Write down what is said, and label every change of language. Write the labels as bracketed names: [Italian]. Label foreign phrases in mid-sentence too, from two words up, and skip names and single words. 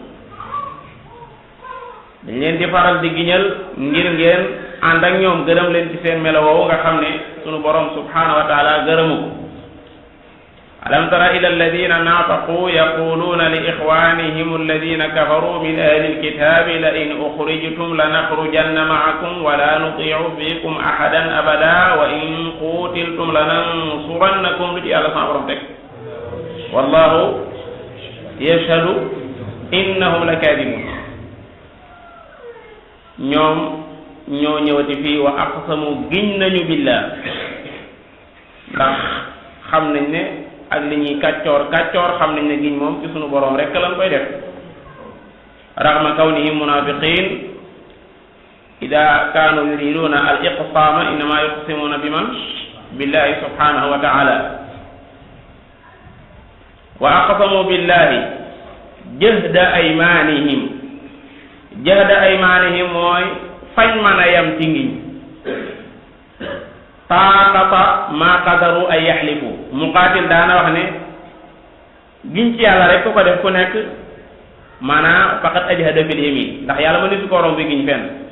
[Wolof] dañ leen di faral di giñal ngir ngeen ànd ak ñoom gërëm leen ci seen melo woowu nga xam ne sunu borom [Arabic] سبحانه وتعالى [Wolof] gërëmu ko [Arabic] ألم تر إلى الذين نافقوا يقولون لإخوانهم الذين كفروا من أهل الكتاب لئن أخرجتم لنخرجن معكم ولا نطيع فيكم أحدا أبدا وإن قوتلتم لننصرنكم [Wolof] lu ci yàlla sama borom teg [Arabic] والله يشهد إنهم لكاذبون [Wolof] ñoom ñoo ñëwati fii [Arabic] وأقسموا [Wolof] giñ nañu billah ndax xam nañ ne ak li ñuy kàccoor xam nañ ne giñ moom ci sunu boroom rek lañ koy def [Arabic] رغم كونهم منافقين إذا كانوا يريدون الإقسام إنما يقسمون بمن بالله سبحانه وتعالى وأقسموا بالله جهد أيمانهم [Wolof] mooy fañ mën a yam ci ngiñ [Arabic] طاقة ما قدروا أن يحلفوا [Wolof] muqaatil daana wax ne giñ ci yàlla rek ku ko def ku nekk maanaam [Arabic] فقط أجهد في اليمين [Wolof] ndax yàlla ma nitu ko romb bi giñ fenn